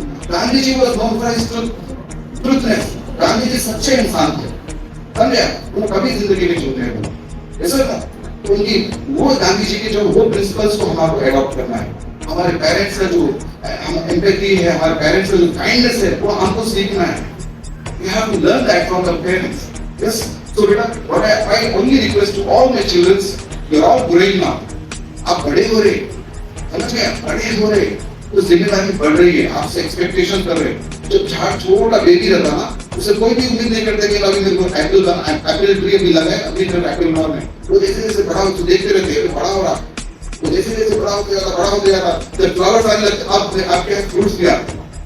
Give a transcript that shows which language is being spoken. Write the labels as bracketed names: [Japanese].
[Hindi] Gandhi ji [English] was known for his truthness, [Hindi] Gandhi ji सच्चे इंसान थे, समझे, वो कभी जिंदगी में झूठ नहीं बोले ऐसा ना। तो उनकी वो गांधी जी के जो वो प्रिंसिपल्स को हमारे एडॉप्ट करना है। हमारे पेरेंट्स का जो एम्पैथी है, हमारे पेरेंट्स का जो काइंडनेस है, वो हमको सीखना है। [English] We have to learn that from the parents. Yes. So beta, what I only request to all my children, you're all growing now. [Hindi] आप बड़े हो रहे, समझ गए, बड़े हो रहे, तो जिम्मेदारी बढ़ रही है, आपसे एक्सपेक्टेशन कर रहे। जब छोटा बेबी रहता ना, उसे कोई भी उम्मीद नहीं करता कि अभी मेरे को एप्पल ट्री भी लगा है, अभी मेरे एप्पल मार में। वो जैसे जैसे बड़ा हो, तो देखते रहते हैं बड़ा हो रहा, वो जैसे जैसे बड़ा होते जाता, जब फ्लावर्स आने लगते, आपके फ्रूट्स भी आते।